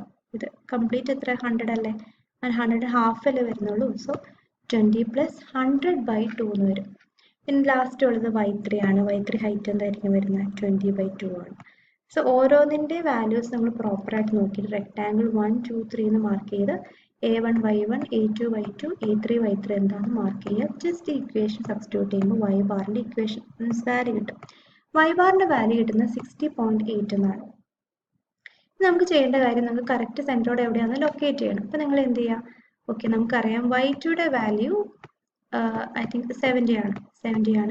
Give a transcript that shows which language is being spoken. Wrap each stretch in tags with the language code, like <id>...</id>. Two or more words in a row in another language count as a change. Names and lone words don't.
<ml>ഇത് കംപ്ലീറ്റ് എത്ര 100 അല്ലേ? 100 ഹാഫ് അല്ലേ വരുന്നുള്ളൂ. സോ 20 പ്ലസ് 100/2 എന്ന് വരും. ഇനി ലാസ്റ്റ് ഉള്ളത് y3 ആണ്. y3 ഹൈറ്റ് എന്തായിരിക്കും വരുന്നത്? 20/2 ആണ്. സോ ഓരോന്നിൻ്റെ വാല്യൂസ് നമ്മൾ പ്രോപ്പറായിട്ട് നോക്കിയിട്ട് റെക്ടാങ്കിൾ 1 2 3 എന്ന് മാർക്ക് ചെയ്ത് a1 y1 a2 y2 a3 y3 എന്താണെന്ന് മാർക്ക് ചെയ്യുക. ജസ്റ്റ് ഈ</ml> <en>equation substitute</en> <ml>ചെയ്യുമ്പോൾ</ml> <en>y bar-inte equation value</en> <ml>കിട്ടും.</ml> <en>y bar-inte value</en> <ml>കിട്ടുന്നത് 60.8 എന്നാണ്. നമുക്ക് ചെയ്യേണ്ട കാര്യം നമുക്ക്</ml> <en>correct centroid</en> <ml>എവിടെയാണെന്ന് ലൊക്കേറ്റ് ചെയ്യണം. അപ്പോൾ നിങ്ങൾ എന്ത് ചെയ്യുക? ഓക്കെ, നമുക്കറിയാം y2യുടെ വാല്യൂ</ml> <en>I think</en> <ml>70 ആണ്.</ml>